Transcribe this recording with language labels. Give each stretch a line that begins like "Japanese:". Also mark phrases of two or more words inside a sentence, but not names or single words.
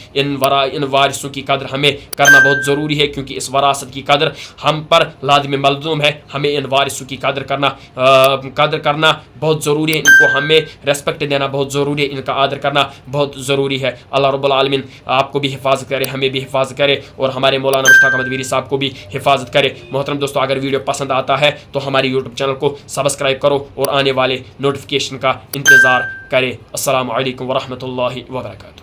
Hindi: इन वारिसों की कदर हमें करना बहुत ज़रूरी है, क्योंकि इस वरासत की कदर हम पर लाज़िम मलज़ूम है। हमें इन वारिसों की कदर करना बहुत ज़रूरी है, इनको हमें रेस्पेक्ट देना बहुत ज़रूरी है, इनका आदर करना बहुत ज़रूरी है। अल्लाह रब्बुल आलमीन आपको भी हिफाजत करे, हमें भी हिफाजत करे, और हमारे मौलाना मुश्ताक अहमद वीरी साहब को भी हिफाजत करे। मोहतरम दोस्तों, अगर वीडियो पसंद आता है तो हमारे यूट्यूब चैनल को सब्सक्राइब करो और आने वाले नोटिफिकेशन का इंतज़ार करें।
Arabic: السلام عليكم ورحمة الله وبركاته.